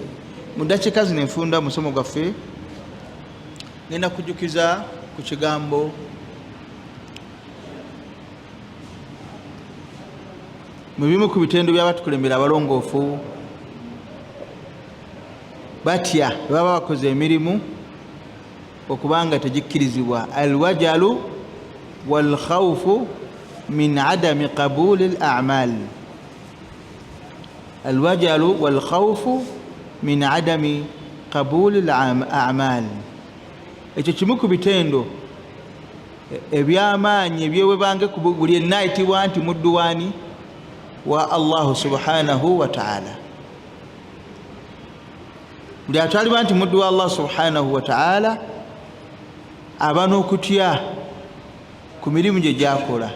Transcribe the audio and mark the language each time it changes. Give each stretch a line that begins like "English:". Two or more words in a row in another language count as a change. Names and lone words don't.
Ganda: Mu ddakiika zino enfunda musomo gwaffe ngenda kujjukiza ku kigambo mu bimu ku bitendo by'abatukulembera abalongoofu batya baba bakoze emirimu okubanga tegikkirizibwa.
Arabic: الوجل والخوف من عدم قبول الأعمال. الوجل والخوف من عدم قبول الأعمال.
Ganda: Ekyo kimu ku bitendo ebyamaanyi ebyewebanga ku buli ennaayitibwa nti mudduwaani wa
Arabic: الله سبحانه وتعالى.
Ganda: Buli atwalibwa nti muddu wa
Arabic: الله سبحانه وتعالى
Ganda: aba n'okutya ku mirimu gye gyakola.